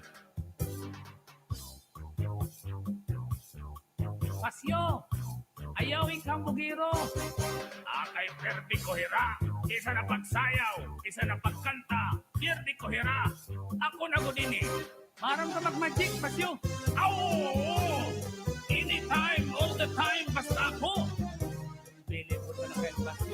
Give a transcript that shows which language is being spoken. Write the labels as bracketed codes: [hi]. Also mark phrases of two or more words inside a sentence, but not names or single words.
[war] Pasyo, ayaw ikang bugiro. Akay perdi ko hira, isa na pagsayaw, isa na pagkanta, perdi ko hira. Ako na gudini. Maram ka mag-magic, Pasyo. Aw! [en] Anytime, all the time, [war] basta ako. Pili mo na kayo, Pasyo.